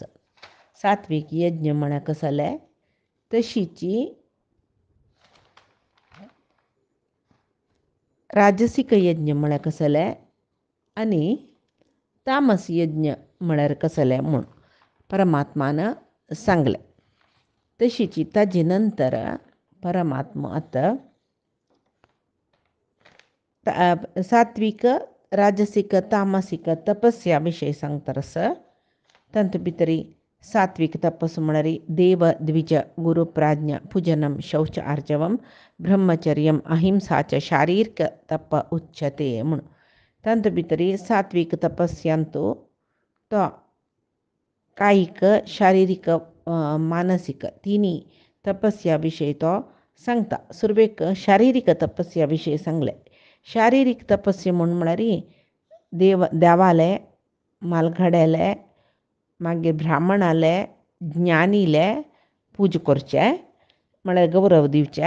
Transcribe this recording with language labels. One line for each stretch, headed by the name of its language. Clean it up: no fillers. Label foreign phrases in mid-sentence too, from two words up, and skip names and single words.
Konkani: सात्विक यज्ञ म्हणा कसले तशीची राजसिक यज्ञ म्हणा कसले आणि तामस यज्ञ म्हळ्यार कसले म्हणून परमात्मानं सांगले. तशीची ताजे नंतर परमात्मा आता सात्विक राजसिक तामसिक तपस्या विषयी सांगतारस. तंतु भितरी सात्विक तपस्सु म्हणारी
Sanskrit: देव द्विज गुरु प्राज्ञा पूजनम शौच आर्जवम ब्रह्मचर्यम अहिंसा च शारीरिक तप उच्यते म्हणून.
Konkani: तंतु भितरी सात्विक तपस्यांतू तो कायिक शारीरिक मानसिक तिन्ही तपस्या विषयी तो सांगता. सुरवेक शारीरिक तपस्या विषयी सांगले. शारीरिक तपस्या म्हणून म्हळ्यार देवाले मालघड्याले मागीर ब्राह्मणाले ज्ञानीले पूज करचे म्हळ्यार गौरव दिवचे.